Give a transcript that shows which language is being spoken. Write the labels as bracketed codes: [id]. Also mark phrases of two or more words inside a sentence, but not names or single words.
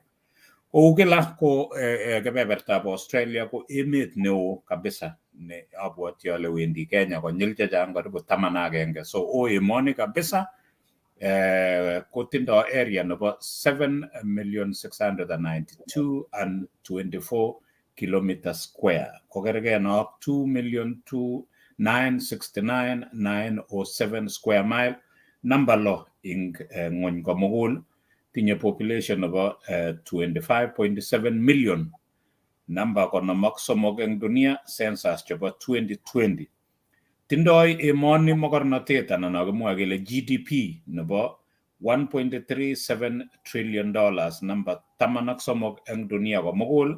[kln] Kou kila ko kebebertab Australia ko emet neo kabisa ne abwoti ale wendi Kenya konyil chechang karibu 11, so o emoni kabisa. Kotindo area nebo 7,692,024 [en] kilometers square. [kln] Kokerge no 2,209,69,907 [en] square mile. [kln] Number lo ing ng'ony komugul tinye population nebo 25.7 million. Number konomak somok eng dunia census chebo 2020. Tindoi emoni mokornotet anan akimwa kele GDP nebo $1.37 trillion, number 13 eng dunia komugul.